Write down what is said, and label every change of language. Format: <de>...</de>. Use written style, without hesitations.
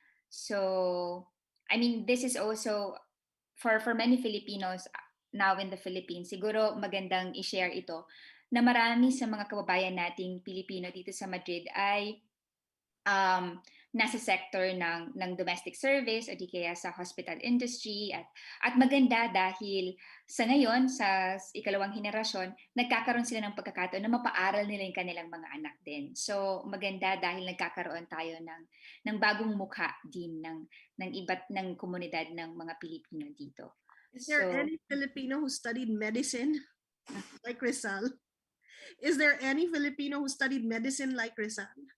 <en>So, I mean, this is also for many Filipinos now in the Philippines.</en> <tl>Siguro magandang i-share ito na marami sa mga kababayan nating Pilipino dito sa Madrid ay nasa sector ng domestic service o di kaya sa hospital industry, at maganda dahil sa ngayon sa ikalawang henerasyon nagkakaroon sila ng pagkakataon na mapaaral nila yung kanilang mga anak din. So maganda dahil nagkakaroon tayo ng bagong mukha din ng iba't ng komunidad ng mga Pilipino dito.</tl> <en>Is there any Filipino who studied medicine like Rizal? Is there any Filipino who studied medicine like Rizal?</en>